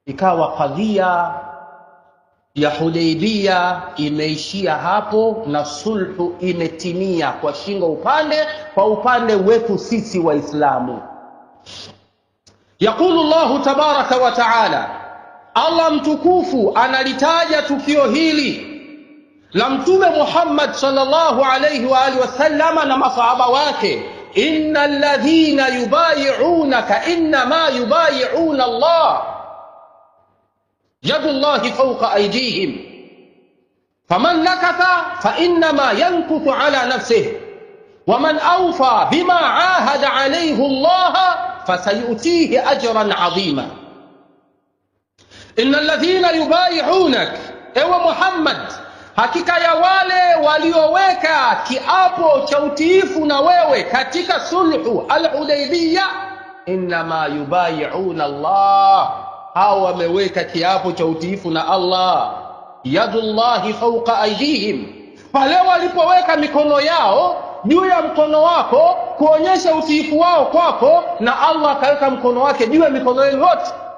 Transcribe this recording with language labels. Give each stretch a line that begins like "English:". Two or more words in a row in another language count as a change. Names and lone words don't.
Swahili: ikawa kadhia ya Hudaybiyah imeishia hapo na sulhu imetimia kwa shingo upande, kwa upande wetu sisi Waislamu.
Arabic: يقول الله تبارك وتعالى,
Swahili: Allah mtukufu analitaja tukio hili la Mtume Muhammad
Arabic: صلى الله عليه وآله وسلم
Swahili: na masahaba wake,
Arabic: إن الذين يبايعونك إنما يبايعون الله يد الله فوق أيديهم فمن نكث فإنما ينكث على نفسه ومن أوفى بما عاهد عليه الله فسيؤتيه أجرا عظيما. إن الذين يبايعونك,
Swahili: ewe Muhammad, hakika ya wale walioweka kiapo cha utiifu na wewe katika sulhu al-Hudaybiyah,
Arabic: إنما يبايعون الله,
Swahili: hao wameweka kiapo cha utiifu na Allah,
Arabic: يد الله فوق أيديهم,
Swahili: pale walipoweka mikono yao juu ya mkono wako kuonyesha utiifu wao kwako, na Allah akaweka mkono wake juu ya mikono yenu yote.